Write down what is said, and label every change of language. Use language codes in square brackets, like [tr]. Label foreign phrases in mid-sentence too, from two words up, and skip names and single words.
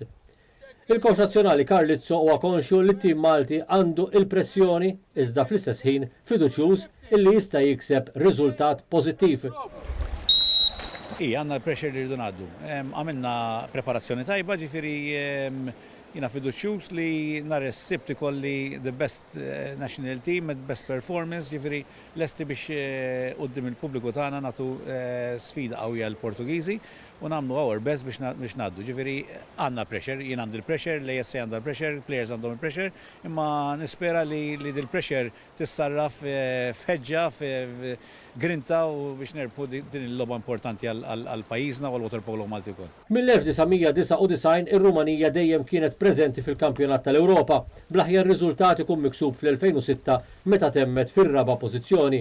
[mt] Il-Koċ nazzjonali Carlizzo huwa konxju li t-tim Malti għandu il-pressjoni iżda fl-istess ħin fiduċjuż illi jista' jikseb riżultat pożittiv. Għandna l-pressure li rridu ngħaddu. Għamilna preparazzjoni tajba, ġifieri jiena fiduċjuż li nhar is-Sibt ikolli [en] the best national team, the best performance, [mt] ġifieri lesti biex quddiem il-pubbliku tagħna nagħtu sfida qawwija l-Portugiżi u nagħmlu [en] our best [mt] biex ngħaddu. Ġifieri għandna pressure, jien għandi l-pressure, l-ASA għandha l-pressure, players għandhom il-pressure, imma nispera li din il-pressure tissarraf f'ħeġġa, f'grinta u biex nerbħu din il-logħba importanti għal pajjiżna u għall-water polo Malti wkoll. Mill-1999 ir-Rumanija dejjem kienet preżenti fil-Kampjonat tal-Ewropa bl-aħjar riżultati kun miksub fl-2006 meta temmet fir-raba' pożizzjoni.